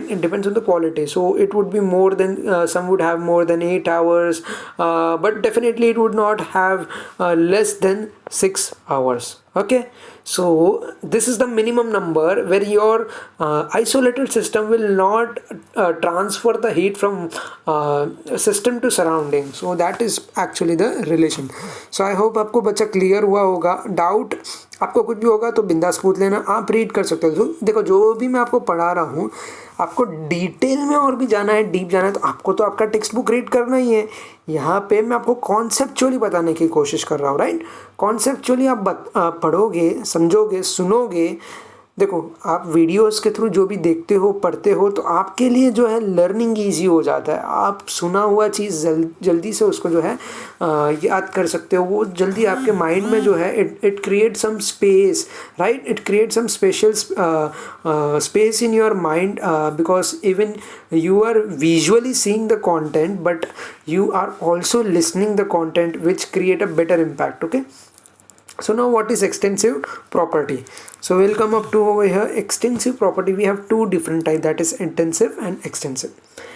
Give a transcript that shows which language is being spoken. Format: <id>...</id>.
<en>It depends on the quality. So it would be more than some would have more than 8 hours, but definitely it would not have less than 6 hours. Okay, so this is the minimum number where your isolated system will not transfer the heat from system to surrounding. So that is actually the relation.</en> <hi>So I hope आपको बच्चा clear हुआ होगा. Doubt आपको कुछ भी होगा तो बिंदास पूछ लेना, आप रीड कर सकते हो. देखो जो भी मैं आपको पढ़ा रहा हूँ, आपको डिटेल में और भी जाना है, डीप जाना है, तो आपको तो आपका टेक्स्ट बुक रीड करना ही है. यहाँ पे मैं आपको कॉन्सेप्चुअली बताने की कोशिश कर रहा हूँ, राइट? कॉन्सेप्चुअली आप पढ़ोगे, समझोगे, सुनोगे, देखो, आप वीडियोस के थ्रू जो भी देखते हो, पढ़ते हो, तो आपके लिए जो है लर्निंग ईजी हो जाता है। आप सुना हुआ चीज़ जल्दी से उसको जो है याद कर सकते हो। वो जल्दी आपके माइंड में जो है it create some space, right?</hi> <en>It create some special space in your mind, because even you are visually seeing the content, but you are also listening the content, which create a better impact. Okay, so now what is extensive property? So we'll come up to over here. Extensive property, we have two different types, that is intensive and extensive.</en>